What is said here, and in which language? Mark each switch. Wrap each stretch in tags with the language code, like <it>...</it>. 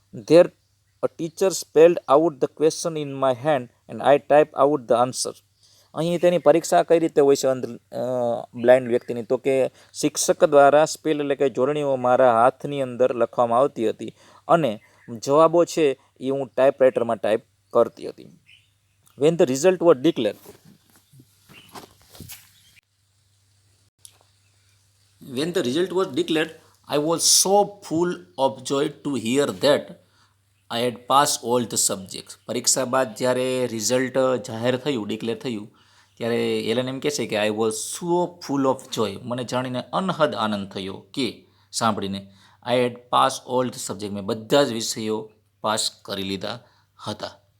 <en>There a teacher spelled out the question in my hand and I type out the answer.</en> <gu>અહીં તેની પરીક્ષા કઈ રીતે હોય છે બ્લાઇન્ડ વ્યક્તિની, તો કે શિક્ષક દ્વારા સ્પેલ એટલે કે જોડણીઓ મારા હાથની અંદર લખવામાં આવતી હતી અને જવાબો છે એ હું ટાઈપરાઇટરમાં ટાઈપ કરતી હતી.</gu> <en>When the result was declare When the result was declared, I was so full of joy to hear that I had passed all the subjects.</en> <gu>પરીક્ષા બાદ જ્યારે રિઝલ્ટ જાહેર થયું, ડિક્લેર થયું, ત્યારે એલન એમ કહે છે કે</gu> <en>I was so full of joy.</en> <gu>મને જાણીને અનહદ આનંદ થયો કે સાંભળીને</gu> <en>I had pass all the subject.</en> <gu>મેં બધા જ વિષયો પાસ કરી લીધા હતા.</gu>